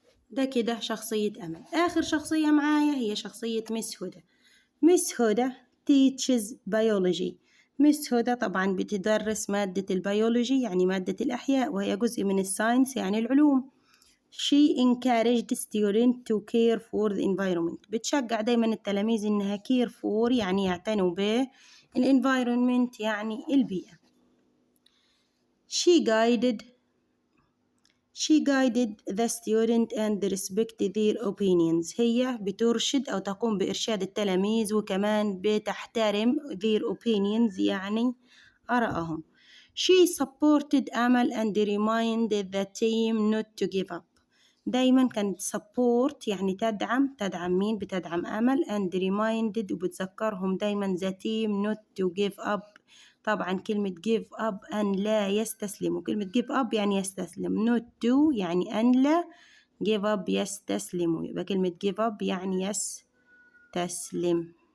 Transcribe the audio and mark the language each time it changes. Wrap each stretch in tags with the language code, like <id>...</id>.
<ar>ده كده شخصية أمل. آخر شخصية معايا هي شخصية مس هدى. مس هدى</ar> <en>teaches biology.</en> <ar>مس هدى طبعا بتدرس مادة البيولوجي يعني مادة الأحياء، وهي جزء من الساينس يعني العلوم.</ar> <en>She encouraged students to care for the environment.</en> <ar>بتشجع دايما التلاميذ إنها</ar> <en>care for</en> <ar>يعني يعتنوا به، environment يعني البيئة.</ar> <en>She guided the student and respect their opinions.</en> <ar>هي بترشد أو تقوم بإرشاد التلاميذ وكمان بتحترم</ar> <en>their opinions</en> <ar>يعني آرائهم.</ar> <en>She supported أمل and reminded the team not to give up.</en> <ar>دايما كانت support يعني تدعم مين؟ بتدعم أمل</ar> <en>and reminded</en> <ar>وبتذكرهم دايما</ar> <en>the team not to give up.</en> <ar>طبعا كلمة give up أن لا يستسلموا، كلمة give up يعني يستسلم، not to يعني أن لا، give up يستسلموا، يبقى كلمة give up يعني يستسلم.</ar>